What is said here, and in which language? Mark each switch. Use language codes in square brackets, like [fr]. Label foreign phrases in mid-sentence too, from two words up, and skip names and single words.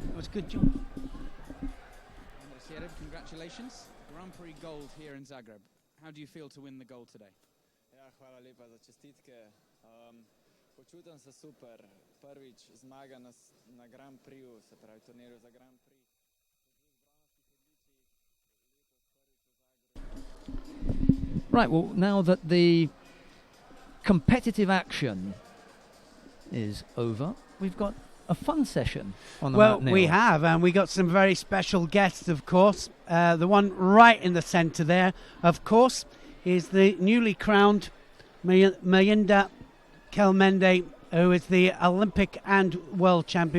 [en] Good job. Congratulations. Grand Prix gold here in Zagreb. How do you feel to win the gold today? [sl] Ja, hvala lepa za čestitke. Počutam se super. Prvič zmaga na Grand Prixu, se pravi turnirju za Grand Prix. [en] Right, well, now that the competitive action is over, we've got a fun session on the Well, mat, we Neil. have, and we got some very special guests, of course. The one right in the centre there, of course, is the newly crowned Mayinda Kelmende, who is the Olympic and world champion.